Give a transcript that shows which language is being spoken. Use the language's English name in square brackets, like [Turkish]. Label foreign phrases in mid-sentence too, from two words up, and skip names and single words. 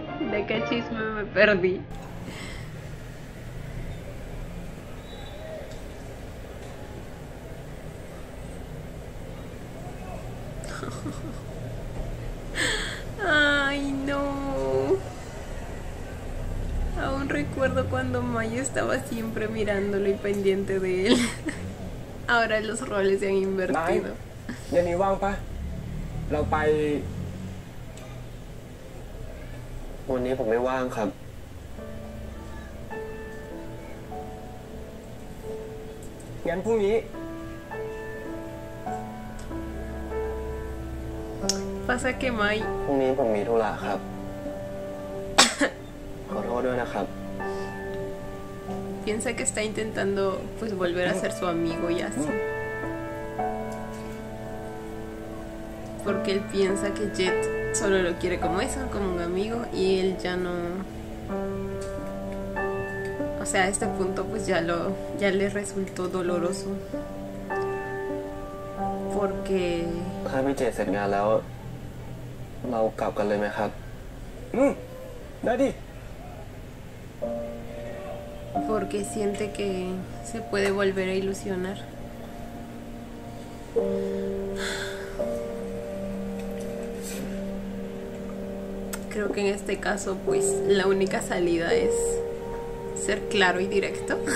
[Spanish] ¿De qué chisme me perdí? Ay, no. Aún recuerdo cuando Maya estaba siempre mirándolo y pendiente de él. Ahora los roles se han invertido. [Thai] เย็นนี้ว่างปะเราไป วันนี้ผมไม่ว่างครับ งั้นพรุ่งนี้ [Spanish] Pasa que Mai [Thai] พรุ่งนี้ผมมีธุระครับ ขอโทษด้วยนะครับ [Spanish] piensa que está intentando pues volver a ser su amigo y así. Porque él piensa que Jet solo lo quiere como eso, como un amigo, y él ya no... O sea, a este punto pues ya le resultó doloroso. Porque... [Thai] ถ้าพี่เจเสร็จงานแล้ว เรากลับกันเลยไหมครับ ได้ดิ [Spanish] Porque siente que se puede volver a ilusionar. Creo que en este caso pues la única salida es ser claro y directo.